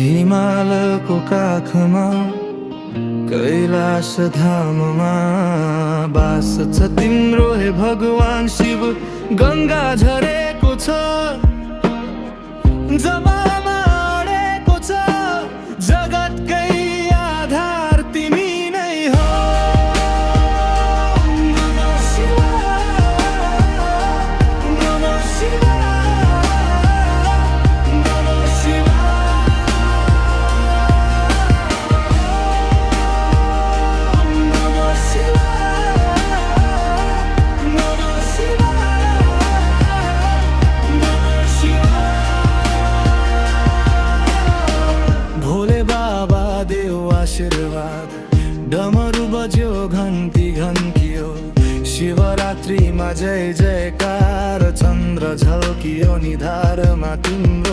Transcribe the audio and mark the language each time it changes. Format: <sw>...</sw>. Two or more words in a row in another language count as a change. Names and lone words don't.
<ne>हिमालको काखमा कैलाश धाममा बास छ तिम्रो हे भगवान शिव। गङ्गा झरेको छ जबामा अडेको छ, जगतकै आधार तिमी नै हो।</ne> <sa>नमः शिवाय, नमः शिवाय, नमः शिवाय, नमः शिवाय, नमः शिवाय।</sa> <ne>भोले बाबा देऊ आशीर्वाद, डमरू बज्यो घन्टी घन्कियो। शिवरात्रिमा जय जयकार, चन्द्र झल्कियो निधारमा तिम्रो।</ne>